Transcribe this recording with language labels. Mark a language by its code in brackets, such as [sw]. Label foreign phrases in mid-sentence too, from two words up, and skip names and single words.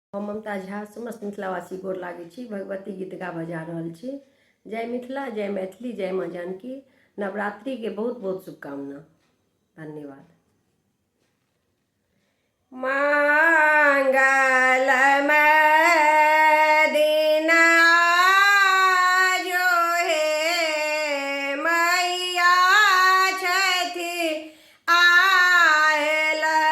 [mai] हम ममता झा समस्त मिथिलावासी गोर लागै छी। भगवती गीत गाबऽ जा रहल छी। जय मिथिला, जय मैथिली, जय माँ जानकी। नवरात्रि के बहुत बहुत शुभकामना। धन्यवाद। मंगलमय दिन आजो हे मैया छठी आयल।